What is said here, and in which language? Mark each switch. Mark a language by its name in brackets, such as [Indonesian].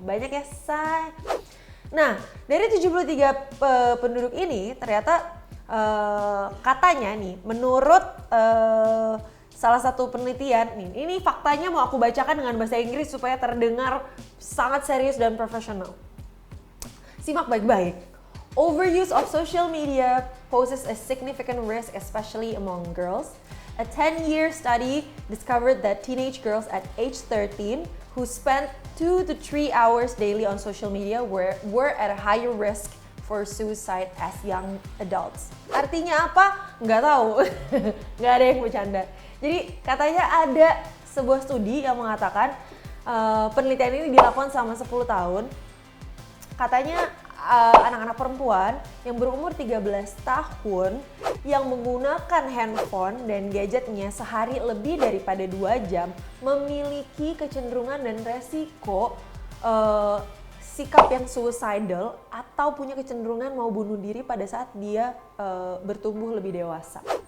[Indonesian] Banyak ya, say. Nah, dari 73 penduduk ini ternyata katanya nih, menurut salah satu penelitian nih, ini faktanya mau aku bacakan dengan bahasa Inggris supaya terdengar sangat serius dan profesional. Simak baik-baik. [English] Overuse of social media poses a significant risk, especially among girls. A 10-year study discovered that teenage girls at age 13 who spent 2 to 3 hours daily on social media were at a higher risk for suicide as young adults. [Indonesian] Artinya apa? Nggak tahu. Nggak ada yang bercanda. Jadi katanya ada sebuah studi yang mengatakan penelitian ini dilakukan selama 10 tahun. Katanya anak-anak perempuan yang berumur 13 tahun yang menggunakan handphone dan gadgetnya sehari lebih daripada 2 jam memiliki kecenderungan dan resiko sikap yang suicidal atau punya kecenderungan mau bunuh diri pada saat dia bertumbuh lebih dewasa.